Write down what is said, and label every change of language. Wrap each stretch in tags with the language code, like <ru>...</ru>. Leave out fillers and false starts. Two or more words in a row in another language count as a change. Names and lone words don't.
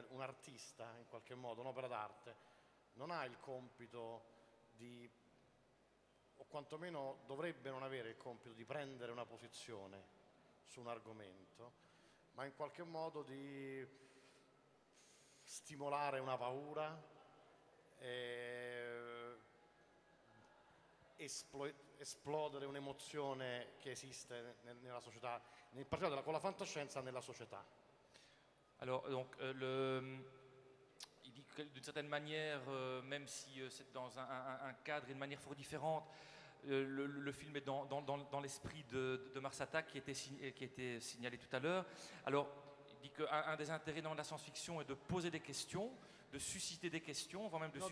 <it>un artista in qualche modo, un'opera d'arte, non ha il compito di, o quantomeno dovrebbe non avere il compito di prendere una posizione su un argomento, ma in qualche modo di stimolare una paura, esplodere un'emozione che esiste nella società, in particolare con la fantascienza nella società.</it> <fr>Alors, donc, il dit que d'une certaine manière, même si c'est dans un cadre et une manière fort différente, le film est dans l'esprit de Mars Attack qui était signalé tout à l'heure. Alors, il dit qu'un des intérêts dans la science-fiction est de poser des questions, de susciter des questions, voire même de</fr>